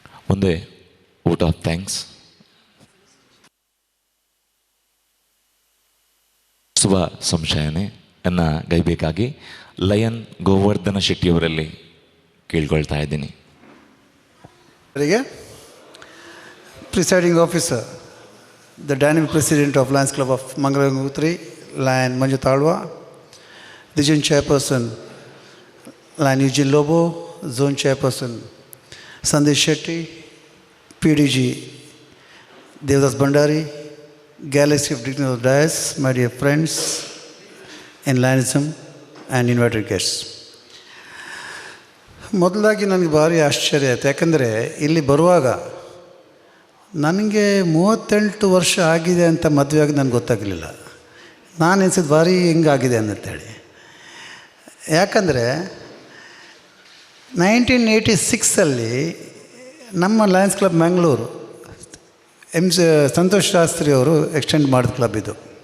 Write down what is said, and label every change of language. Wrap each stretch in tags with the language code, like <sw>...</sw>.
<kn>ಮುಂದೆ vote of thanks Shubha ಸಂಶಯನೆಯನ್ನು ಗೈಬೇಕಾಗಿ lion Govardhana ಶೆಟ್ಟಿಯವರಲ್ಲಿ ಕೇಳ್ಕೊಳ್ತಾ ಇದ್ದೀನಿ.</kn> <en>presiding officer, the dynamic president of Lions Club of Mangalore, Lion Manju Talwa, Region Chairperson, Lion Eugene Lobo, Zone Chairperson, Sandesh Shetty, PDG, Devdas Bandari, Galaxy of Dignity of Dias, my dear friends in Lionism and invited guests.</en> <kn>ಮೊದಲಾಗಿ ನನಗೆ ಭಾರಿ ಆಶ್ಚರ್ಯ ಆಯಿತು. ಯಾಕಂದರೆ ಇಲ್ಲಿ ಬರುವಾಗ ನನಗೆ 38 ವರ್ಷ ಆಗಿದೆ ಅಂತ ಮದುವೆ ಆಗಿ ನನಗೆ ಗೊತ್ತಾಗಲಿಲ್ಲ. ನಾನು ಎನಿಸಿದ್ದು ಭಾರಿ ಹಿಂಗಾಗಿದೆ ಅಂತೇಳಿ. ಯಾಕಂದರೆ 1986 ನಮ್ಮ ಲಯನ್ಸ್ ಕ್ಲಬ್ ಮ್ಯಾಂಗ್ಳೂರು ಸಂತೋಷ್ ಶಾಸ್ತ್ರಿ ಅವರು ಎಕ್ಸ್ಟೆಂಡ್ ಮಾಡಿದ ಕ್ಲಬ್ ಇದು.</kn>